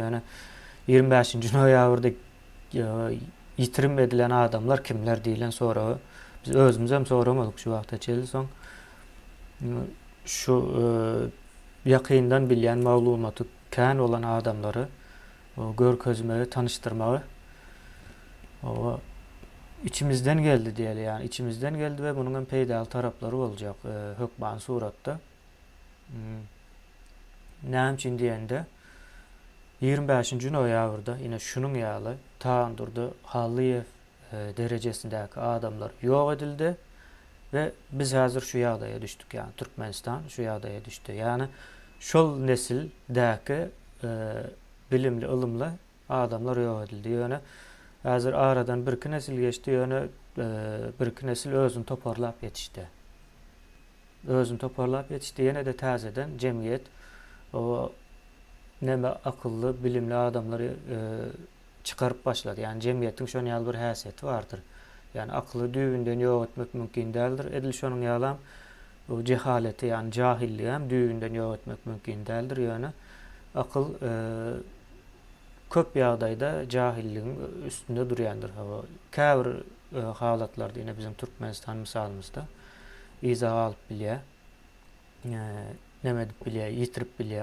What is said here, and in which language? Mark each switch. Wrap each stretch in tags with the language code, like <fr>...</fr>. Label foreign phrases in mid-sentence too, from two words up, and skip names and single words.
<tk>Yani 25-nji noýabrda ýitirim edilen adamlar kimler diýilen sonra biz özümüz hem soramadyk şu wagta çelli. Soň şu ýakyndan bilýän maglumaty kän olan adamlary o görkezmegi, tanıştyrmagy o içimizden geldi diýeli, yani içimizden geldi ve bunun hem peýdal taraplary boljak hökmen suratda. Näme üçin diýende 25-nji noýabrda ýene şunun ýaly Taandurdy Halyýew derejesindäki adamlar ýok edildi ve biz häzir şu ýagdaýa düşdük, yani Türkmenistan şu ýagdaýa düşdi. Yani şol nesildäki bilimli, ılımly adamlar ýok edildi. Ýöne häzir aradan bir-iki nesil geçdi, ýöne bir-iki nesil özüni toparlap ýetişdi. Özüni toparlap ýetişdi, ýene de täzeden jemgyýet o neme akıllı, bilimli adamları çıkarıp başladı. Yani cemiyetin şonun ýaly bir häsiýeti bardyr. Yani akly düýünden ýok etmek mümkin däldir. Edil şonun ýalam o cehaleti, yani jahilliği hem düýünden ýok etmek mümkin däldir. Ýöne akyl köp ýagdaýda jahilligiň üstünde durýandyr. Käbir halatlarda ýene bizim Türkmenistan misalymyzda izah alıp bilýär. Nemedip bilýär, ýitirip bilýär.</tk>